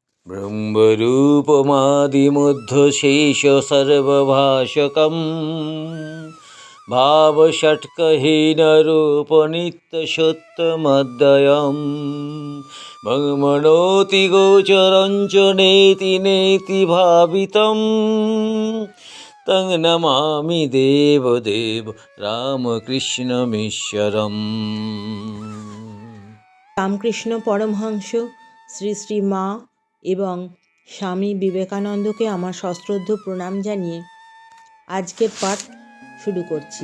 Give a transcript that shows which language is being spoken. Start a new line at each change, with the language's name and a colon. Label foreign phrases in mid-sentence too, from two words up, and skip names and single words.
Sanskrit: ब्रह्मरूपमादिमध्यशेषसर्वभाषकं भावषट्कहीनरूपनित्यसत्यमद्वयं भ्रमणोति गोचरं च नेति नेति भावितं तं नमामि देवदेव রামকৃষ্ণমীশ্বরম।
Bangla: রামকৃষ্ণ পরমহংস শ্রী শ্রী মা এবং স্বামী বিবেকানন্দকে আমার সশ্রদ্ধ প্রণাম জানিয়ে আজকের পাঠ শুরু করছি।